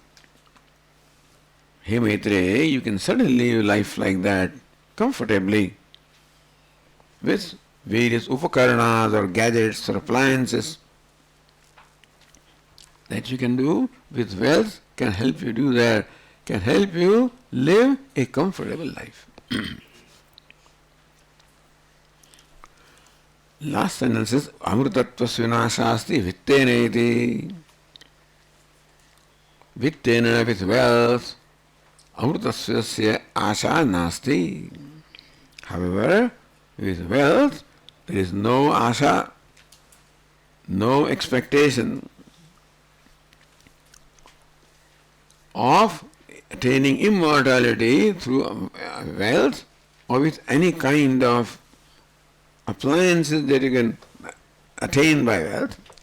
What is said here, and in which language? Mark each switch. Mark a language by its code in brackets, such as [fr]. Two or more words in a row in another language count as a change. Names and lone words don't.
[en] Hey Maitreyi, you can certainly live life like that comfortably with various upakarnas or gadgets or appliances that you can do with wealth, can help you do that, can help you live a comfortable life. [sa] Last sentence is amrutatvas vinashasti vittena iti. Vittena, [en] with wealth, [sa] amrutasya asha nasti. [en] However, with wealth, there is no asha, no expectation of attaining immortality through wealth or with any kind of appliances that you can attain by wealth.